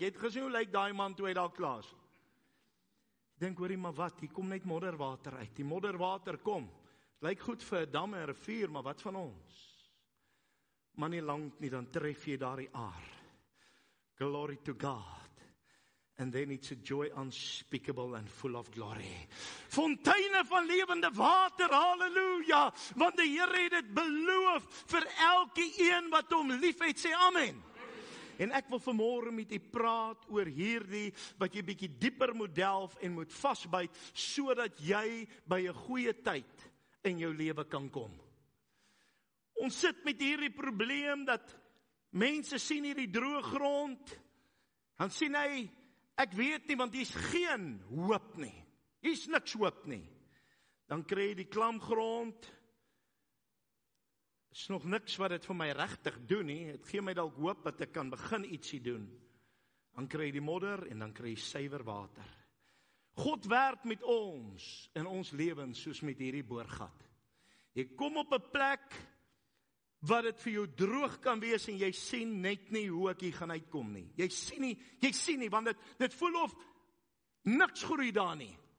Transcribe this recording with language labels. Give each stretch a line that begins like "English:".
Afrikaans: Jy het gesien hoe lyk daai man toe hy daar klaar is? Dink, hoorie, maar wat? Hier kom net modderwater uit. Die modderwater kom. Lyk goed vir 'n dam en 'n rivier, maar wat van ons? Maar nie lank nie, dan tref jy daardie aar.
English: Glory to God. And then it's a joy unspeakable and full of glory.
Afrikaans: Fonteine van lewende water, halleluja. Want die Here het dit beloof vir elke een wat hom liefhet, sê amen. En ek wil vanmôre met u praat oor hierdie, wat jy bietjie dieper moet delf en moet vasbyt, sodat jy by 'n goeie tyd in jou lewe kan kom. Ons sit met hierdie probleem dat mense sien hierdie droë grond, dan sien hy, ek weet nie, want hier's geen hoop nie. Hier's niks hoop nie. Dan kry jy die klamgrond. Is nog niks wat dit vir my regtig doen nie. Het gee my dalk hoop dat ek kan begin ietsie doen. Dan kry jy die modder en dan kry jy suiwer water. God werk met ons in ons lewens soos met hierdie boorgat. Jy kom op 'n plek wat dit vir jou droog kan wees en jy sien net nie hoe ek hier gaan uitkom nie. Jy sien nie, want dit voel of niks groei daar nie.